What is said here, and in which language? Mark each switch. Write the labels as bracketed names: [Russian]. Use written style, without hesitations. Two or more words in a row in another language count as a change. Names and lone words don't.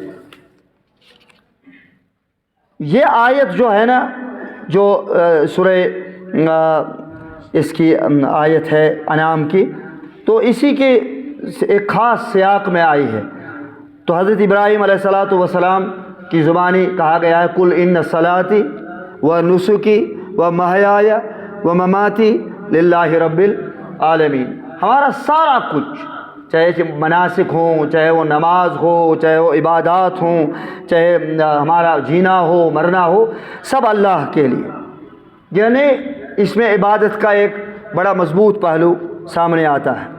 [Urdu] یہ آیت جو ہے نا، جو سورہ اس کی آیت ہے انعام کی، تو اسی کے ایک خاص سیاق میں آئی ہے. تو حضرت ابراہیم [Arabic] علیہ الصلاۃ والسلام [Urdu] کی زبانی کہا گیا ہے [Arabic] قل ان صلاتی و نسکی و محیای و مماتی للہ رب العالمین. [Urdu] ہمارا سارا کچھ، چاہے مناسک ہوں، چاہے وہ نماز ہو، چاہے وہ عبادات ہوں، چاہے ہمارا جینا ہو مرنا ہو، سب اللہ کے لیے. یعنی اس میں عبادت کا ایک بڑا مضبوط پہلو سامنے آتا ہے.